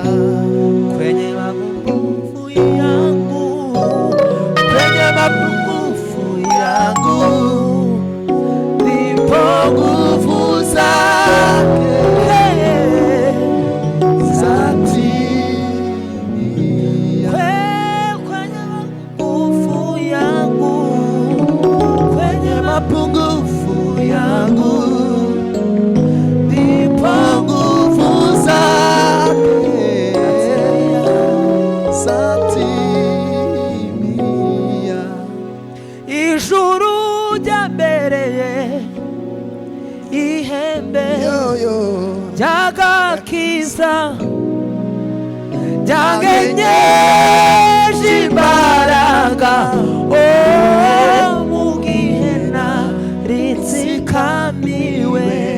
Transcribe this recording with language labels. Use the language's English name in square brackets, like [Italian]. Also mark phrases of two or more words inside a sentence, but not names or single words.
[Swahili] Kwenye mapungufu yangu, kwenye mapungufu yangu, ndipo nguvu zake zatimia. Kwenye mapungufu yangu, kwenye mapungufu yangu, ndipo nguvu zake zatimia. [Kinyarwanda] Ijuru ryambereye ihembe ry'agakiza, ryangenyeje imbaraga, mu gihe naritsikamiwe.